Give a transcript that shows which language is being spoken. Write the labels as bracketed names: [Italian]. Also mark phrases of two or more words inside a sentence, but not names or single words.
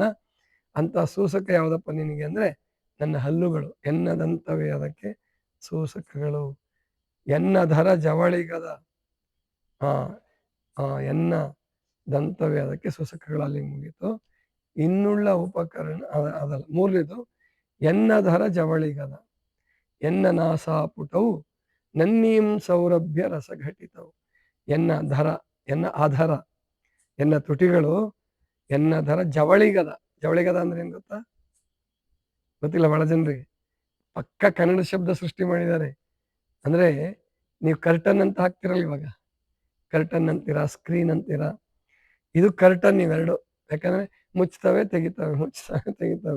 [Kannada] ಅಂತ ಸೂಸಕ ಯಾವುದಪ್ಪ ನಿನಗೆ ಅಂದ್ರೆ ನನ್ನ ಹಲ್ಲುಗಳು. ಎನ್ನದಂತವೇ ಅದಕ್ಕೆ ಸೂಸಕಗಳು. ಎನ್ನಧರ ಜವಳಿಗದ ಎನ್ನ ದಂತವೇ ಅದಕ್ಕೆ ಸೂಸಕಗಳಲ್ಲಿ ಮುಗೀತು. ಇನ್ನುಳ್ಳ ಉಪಕರಣ ಅದಲ್ಲ. ಮೂರನೇದು ಎನ್ನಧರ ಜವಳಿಗದ, ಎನ್ನ ನಾಸಾಪುಟವು ನನ್ನೀಂ ಸೌರಭ್ಯ ರಸಘಟಿತವು. ಎನ್ನ ಧರ, ಎನ್ನ ಆಧರ, ಎನ್ನ ತುಟಿಗಳು, ಎನ್ನ ಧರ ಜವಳಿಗದ. ಜವಳಿಗದ ಅಂದ್ರೆ ಏನ್ ಗೊತ್ತಾ? ಗೊತ್ತಿಲ್ಲ ಬಹಳ ಜನರಿಗೆ. ಪಕ್ಕ ಕನ್ನಡ ಶಬ್ದ ಸೃಷ್ಟಿ ಮಾಡಿದ್ದಾರೆ. ಅಂದ್ರೆ ನೀವು ಕರ್ಟನ್ ಅಂತ ಹಾಕ್ತಿರಲ್ಲ, ಇವಾಗ ಕರ್ಟನ್ ಅಂತೀರಾ, ಸ್ಕ್ರೀನ್ ಅಂತೀರಾ. ಇದು ಕರ್ಟನ್ ಇವೆರಡು. ಯಾಕಂದ್ರೆ ಮುಚ್ತವೆ ತೆಗಿತವೆ, ಮುಚ್ತವೆ ತೆಗಿತವೆ.